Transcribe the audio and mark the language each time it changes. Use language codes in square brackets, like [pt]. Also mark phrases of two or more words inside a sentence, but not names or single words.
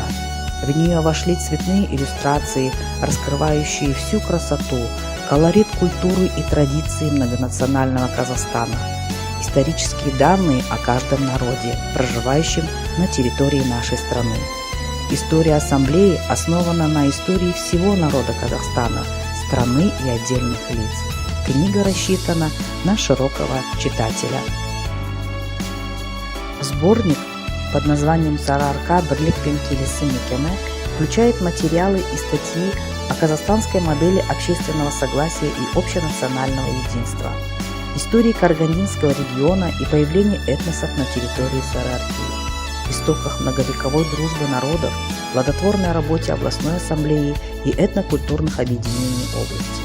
[ru] В нее вошли цветные иллюстрации, раскрывающие всю красоту, колорит культуры и традиции многонационального Казахстана, исторические данные о каждом народе, проживающем на территории нашей страны. История Ассамблеи основана на истории всего народа Казахстана, страны и отдельных лиц. Книга рассчитана на широкого читателя. Сборник под названием «Сарыарка бірлік пен келісім мекені» включает материалы и статьи о казахстанской модели общественного согласия и общенационального единства, истории Карагандинского региона и появления этносов на территории Сарыарки, истоках многовековой дружбы народов, плодотворной работе областной ассамблеи и этнокультурных объединений области.